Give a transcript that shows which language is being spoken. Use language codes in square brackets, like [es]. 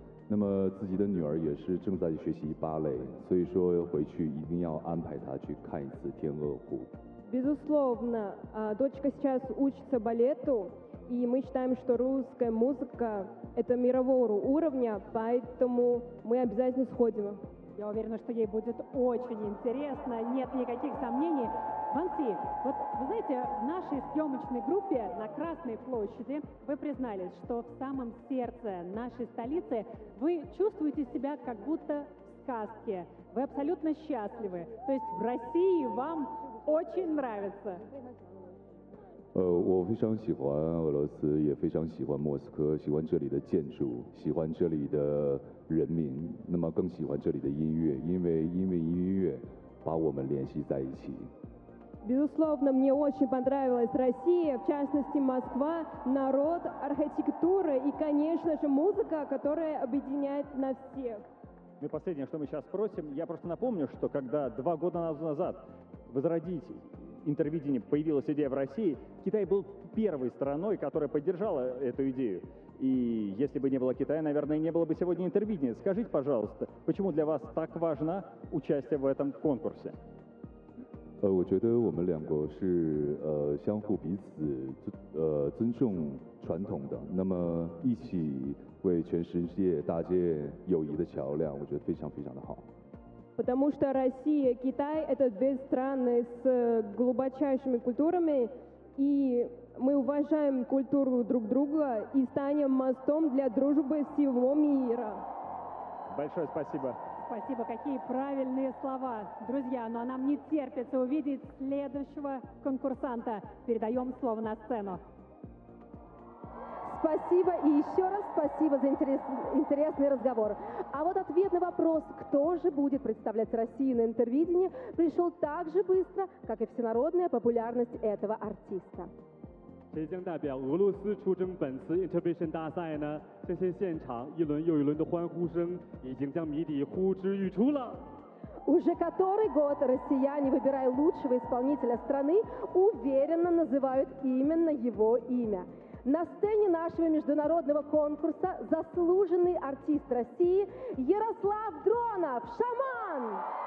[zh] 那么自己的女儿也是正在学习芭蕾，所以说回去一定要安排她去看一次《天鹅湖》。 [ru] Безусловно, дочка сейчас учится балету, и мы считаем, что русская музыка – это мирового уровня, поэтому мы обязательно сходим. Я уверена, что ей будет очень интересно, нет никаких сомнений. Ван Си, вот вы знаете, в нашей съемочной группе на Красной площади вы признались, что в самом сердце нашей столицы вы чувствуете себя как будто в сказке. Вы абсолютно счастливы. То есть в России вам очень нравится. [zh] 我非常喜欢俄罗斯，也非常喜欢莫斯科，喜欢这里的建筑，喜欢这里的人民，那么更喜欢这里的音乐，因为音乐把我们联系在一起。 [ru] Безусловно, мне очень понравилась Россия, в частности Москва, народ, архитектура и, конечно же, музыка, которая объединяет нас всех. Ну и последнее, что мы сейчас спросим, я просто напомню, что когда 2 года назад возродить интервидение появилась идея в России, Китай был первой страной, которая поддержала эту идею. И если бы не было Китая, наверное, не было бы сегодня интервидения. Скажите, пожалуйста, почему для вас так важно участие в этом конкурсе? [zh] 我觉得我们两个是相互彼此尊重传统的，那么一起为全世界搭建友谊的桥梁，我觉得非常非常的好。 [ru] Потому что Россия, Китай – это 2 страны с глубочайшими культурами, и мы уважаем культуру друг друга и станем мостом для дружбы всего мира. Большое спасибо. Спасибо, какие правильные слова, друзья. Ну а нам не терпится увидеть следующего конкурсанта. Передаем слово на сцену. Спасибо и еще раз спасибо за интересный разговор. А вот ответ на вопрос, кто же будет представлять Россию на интервидении, пришел так же быстро, как и всенародная популярность этого артиста. [zh] 谁将代表俄罗斯出征本次 Intervision 大赛呢？相信现场一轮又一轮的欢呼声已经将谜底呼之欲出了。 [ru] Уже который год россияне, выбирая лучшего исполнителя страны, уверенно называют именно его имя. На сцене нашего международного конкурса заслуженный артист России Ярослав Дронов, шаман!